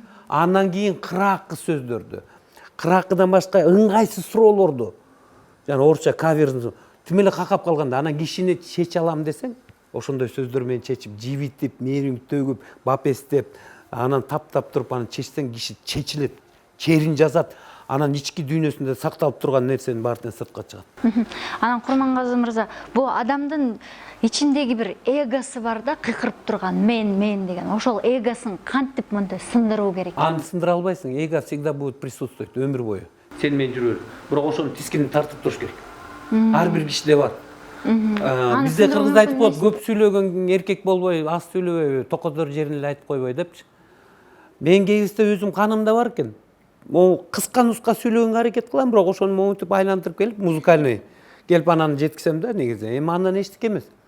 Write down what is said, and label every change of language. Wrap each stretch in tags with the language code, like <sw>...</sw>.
<ky>Андан кийин кыракы сөздөрдү, кыракыдан башка ыңгайсыз суроолорду, жана орусча каверин тим эле какап калганда, анан кишини чече алам десең, ошондой сөздөр менен чечип, жибитип, мээриң төгүп, бапестеп, анан таптап туруп анан чечсең, киши чечилет, черин жазат. Анан ички дүйнөсүндө сакталып турган нерсенин баарын сыртка чыгат. Анан Курмангазы мырза, бул адамдын ичиндеги бир эгосы бар да, кыйкырып турган мен деген. Ошол эгосын кантип мындай сындыруу керек? Аны сындыра албайсың.</ky> <ru>Эго всегда будет присутствовать өмүр бою.</ru> <ky>Сен менен жүрө бер. Бирок ошонун тискинин тартып туруш керек. Ар бир кишиде бар. Бизде кыргызда айтып коет, көп сүйлөгөн эркек болбой, аз сүйлөбөй, токодор жерин эле айтып койбой депчи. Мен кээбизде өзүм канымда бар экен. Могу кыска нуска сүйлөгөнгө аракет кылам, бирок ошону момунтип айлантырып келип, музыкальный келип анан жеткизем да негизи. Эми андан эчтеке эмес.</ky>